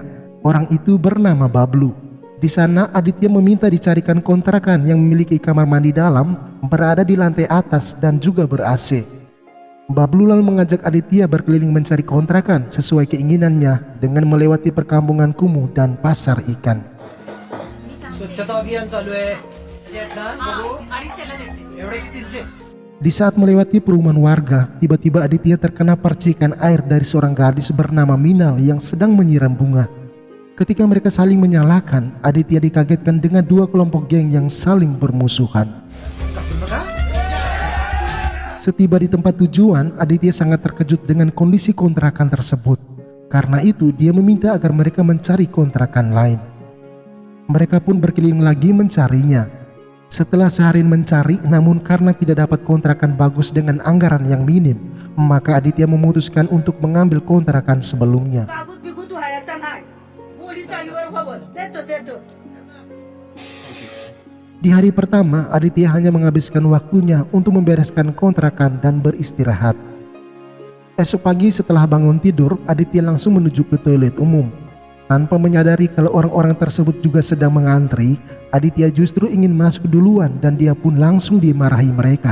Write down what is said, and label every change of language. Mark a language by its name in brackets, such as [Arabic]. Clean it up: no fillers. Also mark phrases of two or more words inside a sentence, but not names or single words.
[Indonesian] Orang itu bernama Bablu. Di sana Aditya meminta dicarikan kontrakan yang memiliki kamar mandi dalam, berada di lantai atas dan juga ber-AC. Bablu lalu mengajak Aditya berkeliling mencari kontrakan sesuai keinginannya dengan melewati perkampungan kumuh dan pasar ikan. [Marathi] स्वच्छता अभियान चालू आहे येत ना बघू 250ला देते. एवढे किती 300 [Indonesian] Di saat melewati perumahan warga, tiba-tiba Aditya terkena percikan air dari seorang gadis bernama Minal yang sedang menyiram bunga. Ketika mereka saling menyalahkan, Aditya dikagetkan dengan dua kelompok geng yang saling bermusuhan. [Marathi] बघा [Indonesian] Setiba di tempat tujuan, Aditya sangat terkejut dengan kondisi kontrakan tersebut. Karena itu, dia meminta agar mereka mencari kontrakan lain. Mereka pun berkeliling lagi mencarinya. Setelah seharian mencari, namun karena tidak dapat kontrakan bagus dengan anggaran yang minim, maka Aditya memutuskan untuk mengambil kontrakan sebelumnya. [Marathi] कागद बिगुद व्हायचा नाही मुलीच्या आईवर हवं देतो [Indonesian] Di hari pertama, Aditya hanya menghabiskan waktunya untuk membereskan kontrakan dan beristirahat. Esok pagi setelah bangun tidur, Aditya langsung menuju ke toilet umum. Tanpa menyadari kalau orang-orang tersebut juga sedang mengantri, Aditya justru ingin masuk duluan dan dia pun langsung dimarahi mereka.